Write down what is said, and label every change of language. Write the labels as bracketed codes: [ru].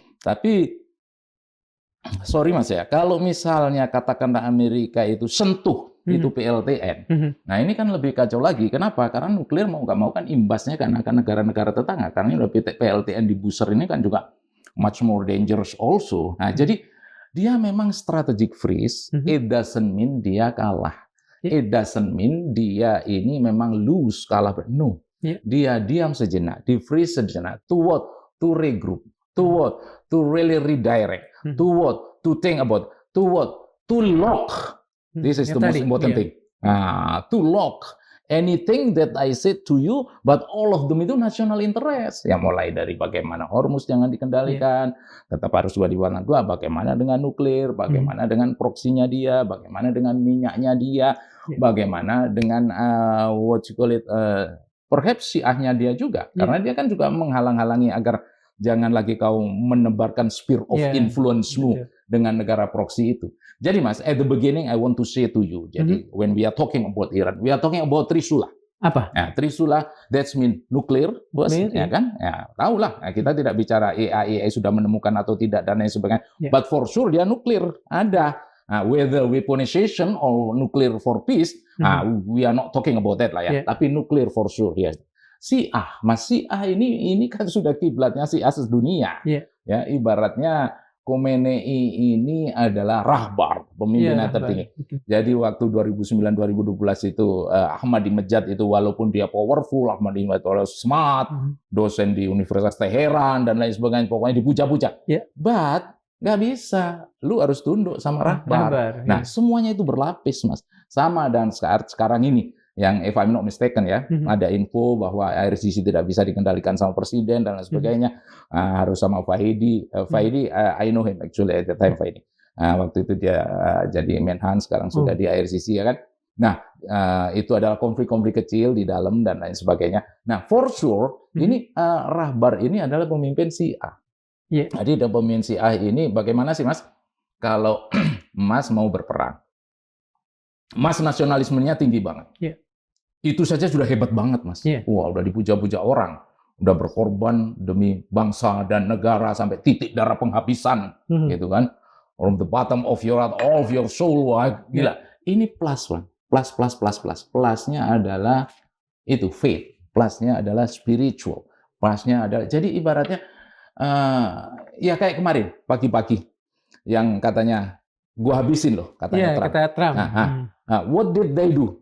[id] Tapi, sorry Mas ya, kalau misalnya katakanlah Amerika itu sentuh, itu PLTN. Nah, ini kan lebih kacau lagi. Kenapa? Karena nuklir mau nggak mau kan imbasnya kan akan negara-negara tetangga. Karena ini PLTN di booster ini kan juga [en] much more dangerous also. [id] Nah, jadi dia memang [en] strategic freeze. It doesn't mean [id] dia kalah. [en] It doesn't mean [id] dia ini memang [en] lose, [id] kalah. [en] No. [id] Dia diam sejenak, di [en] freeze [id] sejenak. [en] To what? To regroup. To what? To really redirect. To what? To think about. To what? To lock. This is the most important thing. To lock anything that I said to you, but all of them [id] itu national interest. Ya mulai dari bagaimana Hormuz jangan dikendalikan, tetap harus diwarna dua, bagaimana dengan nuklir, bagaimana dengan proksinya dia, bagaimana dengan minyaknya dia, bagaimana dengan [en] what you call it, [id] perhaps Syiahnya dia juga, karena dia kan juga menghalang-halangi agar jangan lagi kau menebarkan sphere of influence-mu dengan negara proksi itu. Jadi Mas, [en] at the beginning I want to say to you, [id] jadi [en] when we are talking about Iran, we are talking about Trisula. [id] Apa? Nah, Trisula, [en] that's mean [id] nuklir, bos, ya kan? Ya, tahulah, nah, kita tidak bicara IAEA sudah menemukan atau tidak dan lain sebagainya. [en] But for sure [id] dia nuklir ada. [en] Whether weaponization or nuclear for peace, we are not talking about that [id] lah ya. Tapi nuklir [en] for sure, yes. [id] Syiah, Mas, Syiah ini kan sudah kiblatnya Syiah sedunia. Ya, ibaratnya Khomeini ini adalah rahbar, pemimpin tertinggi. Jadi waktu 2009-2012 itu Ahmadinejad itu walaupun dia powerful, Ahmadinejad smart, dosen di Universitas Teheran dan lain sebagainya, pokoknya dipuja-puja. But nggak bisa, lu harus tunduk sama rahbar. Nah, semuanya itu berlapis, Mas. Sama dan sekarang ini. Yang [en] if I'm not mistaken [id] ya, ada info bahwa IRGC tidak bisa dikendalikan sama presiden dan lain sebagainya, harus sama Fahidi. [en] Fahidi, I know him actually at the time Fahidi. [id] Waktu itu dia jadi Menhan, sekarang sudah di IRGC ya kan. Nah, itu adalah konflik-konflik kecil di dalam dan lain sebagainya. Nah, for sure ini Rahbar ini adalah pemimpin Syiah. Jadi pemimpin Syiah ini bagaimana sih Mas? Kalau Mas mau berperang, Mas nasionalismenya tinggi banget. Itu saja sudah hebat banget, Mas. Wah, udah dipuja-puja orang. Udah berkorban demi bangsa dan negara sampai titik darah penghabisan. Gitu kan. [en] From the bottom of your heart, all of your soul. [id] Wah, gila. Ini plus, Bang. Plus. Plusnya adalah itu, faith. Plusnya adalah spiritual. Plusnya adalah, jadi ibaratnya, ya kayak kemarin, pagi-pagi. Yang katanya, gua habisin loh, katanya Trump. Kata Trump. [en] What did they do?